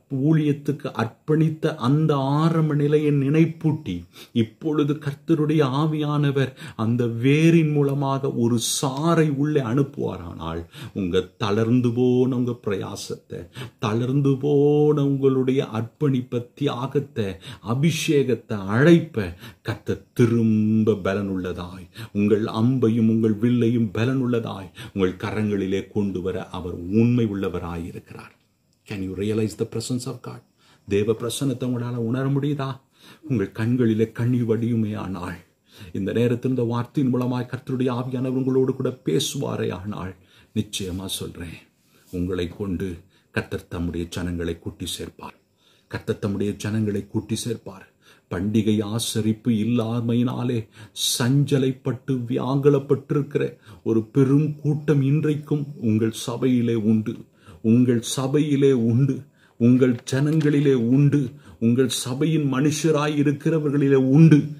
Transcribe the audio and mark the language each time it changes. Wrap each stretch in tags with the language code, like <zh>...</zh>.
<ta>ஊழியத்துக்கு அர்ப்பணித்த அந்த ஆரம்ப நிலையை நினைப்பூட்டி இப்பொழுது கர்த்தருடைய ஆவியானவர் அந்த வேரின் மூலமாக ஒரு சாரை உள்ளே அனுப்புவாரானால் உங்க தளர்ந்து போன உங்க பிரயாசத்தை, தளர்ந்து போன உங்களுடைய அர்ப்பணிப்பை, தியாகத்தை, அபிஷேகத்தை, அழைப்ப கர்த்தர் திரும்ப பலனுள்ளதாய், உங்கள் அம்பையும் உங்கள் வில்லையும் பலனுள்ளதாய் உங்கள் கரங்களிலே கொண்டு வர அவர் உண்மை உள்ளவராயிருக்கிறார்.</ta> <en>Can you realize the presence of God?</en> <ta>தேவ பிரசன்னத்தை உங்களால உணர முடியுதா? உங்கள் கண்களிலே கண்ணீர் வடியுமே ஆனால், இந்த நேரத்தில் இந்த வார்த்தையின் மூலமாய் கர்த்தருடைய ஆவியானவர் உங்களோடு கூட பேசுவாரே ஆனால், நிச்சயமா சொல்றேன், உங்களை கொண்டு கர்த்தர் தம்முடைய ஜனங்களை கூட்டி சேர்ப்பார். கர்த்தர் தம்முடைய ஜனங்களை கூட்டி சேர்ப்பார். பண்டிகை ஆசரிப்பு இல்லாமையினாலே சஞ்சலைப்பட்டு வியாகுலப்பட்டிருக்கிற ஒரு பெரும் கூட்டம் இன்றைக்கும் உங்கள் சபையிலே உண்டு, உங்கள் சபையிலே உண்டு, உங்கள் ஜனங்களிலே உண்டு, உங்கள் சபையின் மனுஷராய் இருக்கிறவர்களிலே உண்டு.</ta>